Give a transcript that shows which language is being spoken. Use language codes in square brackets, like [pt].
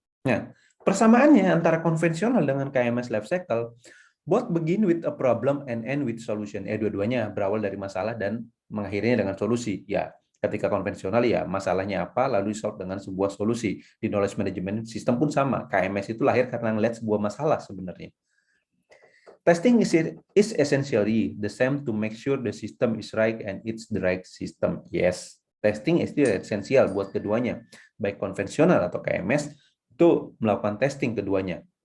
[id] Nah, persamaannya antara konvensional dengan [en] KMS life cycle, both begin with a problem and end with solution. [id] Dua-duanya berawal dari masalah dan mengakhirinya dengan solusi. Ya, ketika konvensional ya masalahnya apa, lalu solve dengan sebuah solusi. Di knowledge management system pun sama. KMS itu lahir karena melihat sebuah masalah sebenarnya. [en] Testing is essentially the same to make sure the system is right and it's the right system. Yes, testing is [id] esensial buat keduanya. Baik konvensional atau KMS, itu melakukan testing keduanya.